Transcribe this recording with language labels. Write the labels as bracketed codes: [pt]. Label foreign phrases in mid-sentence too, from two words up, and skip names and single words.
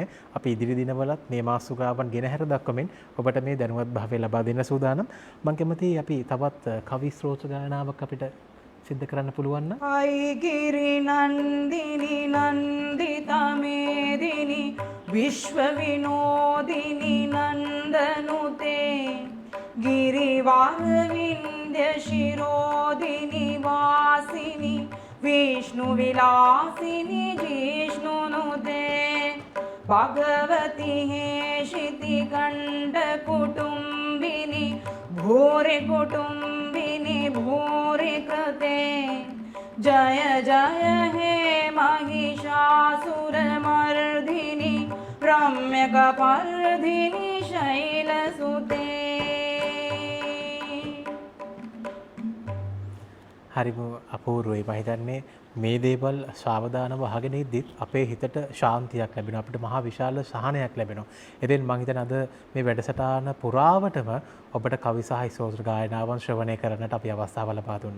[si] අපි ඉදිරි දිනවලත් මේ මාතෘකාවන් ගෙන හැර දක්වමින් ඔබට මේ දැනුවත් භාවය ලබා දෙන්න සූදානම්. මම කැමතියි අපි තවත් කවි ස්තෝත්‍ර ගායනාවක් අපිට සිද්ධ කරන්න පුළුවන් නම්. [sa] අයිගිරි නන්දිනි නන්දිතමේදිනි විශ්ව විනෝදිනි නන්දනුතේ गिरिवार विंध्य शिरोदिनी वासिनी विष्णु विलासिनी जिष्णुनुते भगवती हेशिति कंड कुटुंबिनी भूरि कुटुंबिनी भूरि कृते जय जय हे महिषासुरमर्दिनी रम्यकपर्दिनी शैलसुते. [si] හරිම අපූර්වයි. මම හිතන්නේ මේ දේවල් සාවධානව අහගෙන ඉද්දිත් අපේ හිතට ශාන්තියක් ලැබෙනවා. අපිට මහා විශාල සහනයක් ලැබෙනවා. ඉතින් මම හිතන්නේ අද මේ වැඩසටහන පුරාවටම ඔබට කවි සහ ස්තෝත්‍ර ගායනාවන් ශ්‍රවණය කරන්නට අපි අවස්ථාව ලබා දුන්නා.